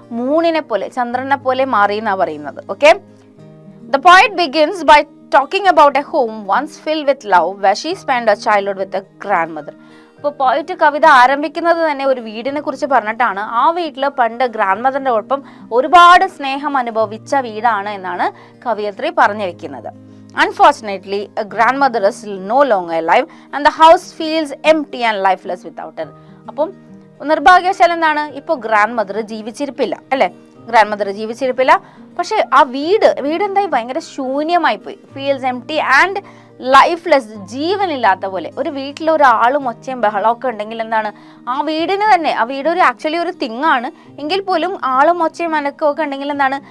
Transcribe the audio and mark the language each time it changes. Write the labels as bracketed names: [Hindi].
[Malayalam] മൂണിനെ പോലെ, ചന്ദ്രനെ പോലെ മാറി എന്നാ പറയുന്നത്. [English] Okay, the poet begins by talking about a home once filled with love where she spend a childhood with a grandmother. [Malayalam] അപ്പോൾ poet കവിത ആരംഭിക്കുന്നത് തന്നെ ഒരു വീടിനെ കുറിച്ച് പറഞ്ഞിട്ടാണ്. ആ വീട്ടിൽ പണ്ട് ഗ്രാൻഡ് മദറിന്റെ ഒപ്പം ഒരുപാട് സ്നേഹം അനുഭവിച്ച വീടാണ് എന്നാണ് കവിയത്രി പറഞ്ഞു വെക്കുന്നത്. [English] Unfortunately, a grandmother is no longer alive and the house feels empty and lifeless without her. [Malayalam] അപ്പം നിർഭാഗ്യവശാൽ എന്താണ്? ഇപ്പോൾ ഗ്രാൻഡ് മദർ ജീവിച്ചിരിപ്പില്ല അല്ലേ. Grand mother ജീവിച്ചിരിപ്പില്ല. പക്ഷെ ആ വീട് എന്തായി? ഭയങ്കര ശൂന്യമായി പോയി. [English] Feels empty and lifeless. [Malayalam] ജീവനില്ലാത്ത പോലെ. ഒരു വീട്ടിൽ ഒരാളും ഒച്ചയും ബഹളമൊക്കെ ഉണ്ടെങ്കിൽ എന്താണ്? ആ വീടിന് തന്നെ, ആ വീട് ആക്ച്വലി ഒരു തിങ് ആണ് എങ്കിൽ പോലും ആളും ഒച്ചയും അനക്കവും ഒക്കെ ഉണ്ടെങ്കിൽ എന്താണ്?